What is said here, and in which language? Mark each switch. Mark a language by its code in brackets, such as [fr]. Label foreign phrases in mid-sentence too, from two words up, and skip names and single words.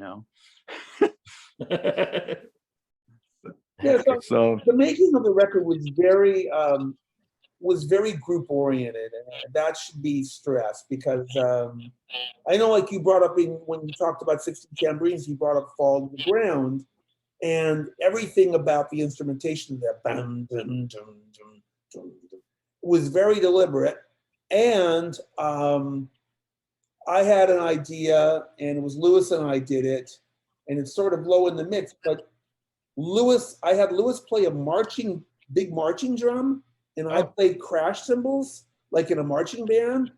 [en] Yeah, so the making of the record was very group oriented, and that should be stressed because I know, like you brought up when you talked about 16 Tambourines, you brought up Fall to the Ground, and everything about the instrumentation of that bam, dum, dum, dum, dum, dum, was very deliberate. And I had an idea, and it was Lewis and I did it, and it's sort of low in the mix, but I had Lewis play a big marching drum, and I played crash cymbals like in a marching band.